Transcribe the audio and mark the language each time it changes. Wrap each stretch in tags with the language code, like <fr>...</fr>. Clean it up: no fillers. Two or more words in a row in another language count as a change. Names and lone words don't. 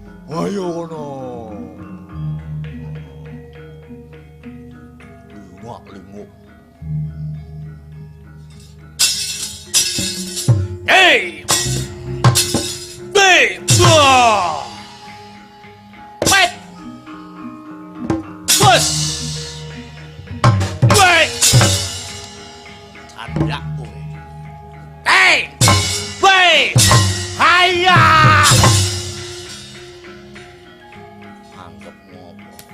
<jv>Ayo ngono. Lunguk. Hey! Hey! Wah!</jv> <en>Wait! Bus! Wait!</en> <jv>Candak kowe. Hey! Wait! Haya! Anggap ngopo.</jv>